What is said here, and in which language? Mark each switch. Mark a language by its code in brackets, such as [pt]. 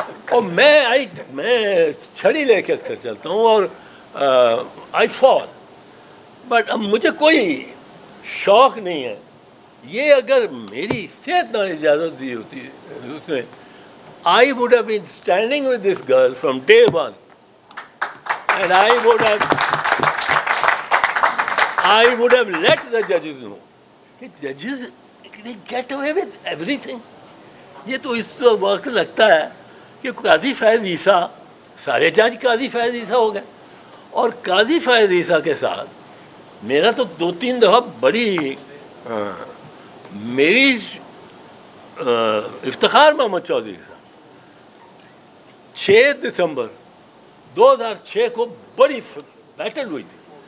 [ur] اور میں چھڑی لے کے اکثر چلتا ہوں اور [en] I fall. [ur] بٹ اب مجھے کوئی شوق نہیں ہے. یہ اگر میری صحت نہ اجازت دی ہوتی ہے اس میں [en] I would have been standing with this girl from day one and I would have let the judges know. Judges, they get away with everything. [ur] یہ تو اس وقت لگتا ہے کہ قاضی فیض عیسیٰ, سارے جج قاضی فیض عیسیٰ ہو گئے, اور قاضی فیض عیسیٰ کے ساتھ میرا تو 2-3 دفعہ بڑی میری افتخار محمد چودھری کے ساتھ 6 دسمبر 2006 کو بڑی بیٹل ہوئی تھی.